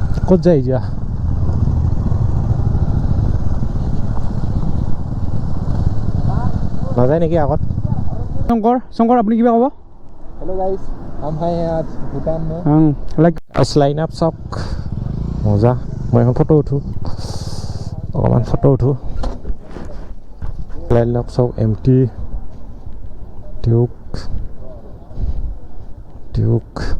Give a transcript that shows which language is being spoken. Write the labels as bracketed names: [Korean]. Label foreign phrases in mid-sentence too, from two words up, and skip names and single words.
[Assamese] ক'ত যায় এতিয়া নাযায় নেকি আগত শংকৰ আপুনি কিবা ক'ব [English] hello guys [Hindi] हम हैं आज भूटान में [Assamese] লাইক [English] line up [Assamese] চাওক মজা মই এখন ফটো উঠো অকণমান ফটো উঠো [English] line up [Assamese] চাওক এমটি ডিউক